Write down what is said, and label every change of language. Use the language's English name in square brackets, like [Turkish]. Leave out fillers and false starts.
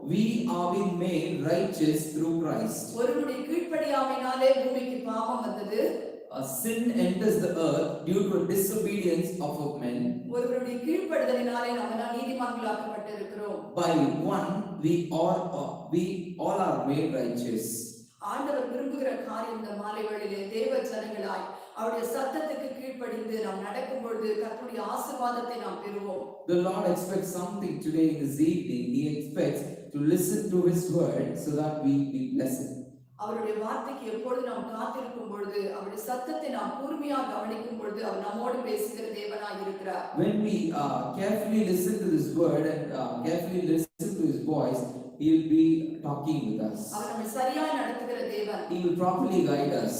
[English] We are being made righteous through Christ. [Tamil] ஒருவருடைய கீழ்ப்படியாமையினாலே பூமிக்கு பாவம் வந்தது. [English] Sin enters the earth due to disobedience of men. [Tamil] ஒருவருடைய கீழ்ப்படிதலினாலே நாம் எல்லாம் நீதிமான்களாக்கப்பட்டிருக்கிறோம். [English] By one we all are made righteous. [Tamil] ஆண்டவர் விரும்புகிற காரியம் இந்த மாலை வேளையிலே தேவ ஜனங்களாய் அவருடைய சத்தத்துக்கு கீழ்ப்படிந்து நாம் நடக்கும் பொழுது கர்த்தருடைய ஆசீர்வாதத்தை நாம் பெறுவோம். [English] The Lord expects something today in this evening. He expects to listen to his word so that we be blessed. [Tamil] அவருடைய வார்த்தைக்கு எப்பொழுது நாம் காத்திருக்கும் பொழுது அவருடைய சத்தத்தை நாம் கூர்மையாக கவனிக்கும் பொழுது அவர் நம்மோடு பேசுகிற தேவனாய் இருக்கிறார். [English] When we carefully listen to this word and carefully listen to his voice, he will be talking with us. [Tamil] அவர் நம்மை சரியாய் நடத்துகிற தேவன். [English] He will properly guide us.